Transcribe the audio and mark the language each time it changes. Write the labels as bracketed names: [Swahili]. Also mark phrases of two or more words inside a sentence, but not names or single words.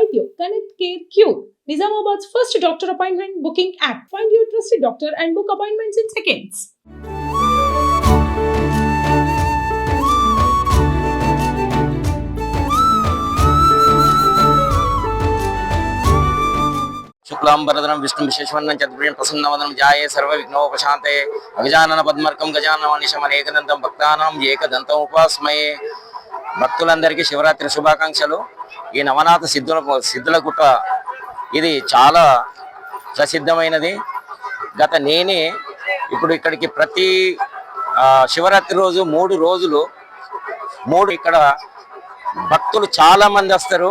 [English] you. Connect Care Cure, Nizamabad's first doctor appointment booking app. Find your trusted doctor and book appointments in seconds. [Sanskrit] शुक्लांबरधरं विष्णु विशेषवर्णं चतुर्भुजं प्रसन्नवदनं ध्याये सर्वविघ्नोपशान्ते अगजानन पद्मर्कं गजाननमनिशम् అనేకదంతం భక్తానాం ఏకదంతం ఉపాస్మయే. [Telugu] భక్తులందరికీ శివరాత్రి శుభాకాంక్షలు. ఈ నవనాథ సిద్ధులగుట్ట ఇది చాలా ప్రసిద్ధమైనది. నేనే ఇప్పుడు ఇక్కడికి ప్రతి శివరాత్రి రోజు 3 రోజులు ఇక్కడ భక్తులు చాలా మంది వస్తారు.